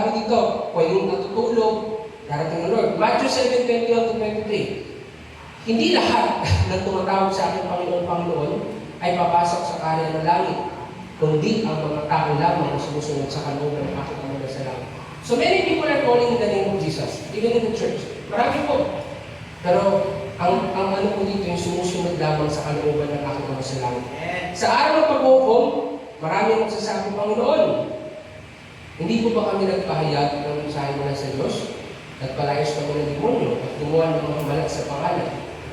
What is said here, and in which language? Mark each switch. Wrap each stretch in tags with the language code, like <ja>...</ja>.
<tl>Sabi dito, pwedeng natutulog, darating ng Lord. Matthew 7:21-23. Hindi lahat ng tumatawag sa ating Panginoon ay papasok sa karya ng langit, kundi ang mga tao lamang na sumusunod sa kalooban ng aking Ama sa langit.</tl> <en>So many people are calling in the name of Jesus, even in the church.</en> <tl>Marami po. Pero ang ano po dito yung sumusunod lamang sa kalooban ng aking Ama sa langit. Sa araw ng paghukom, marami ang magsasabi, Panginoon, hindi po ba kami nagpahayag ng mensahe mula sa Diyos? Nagpalayas kami ng demonyo at gumawa ng mga malat sa pangalan.</tl>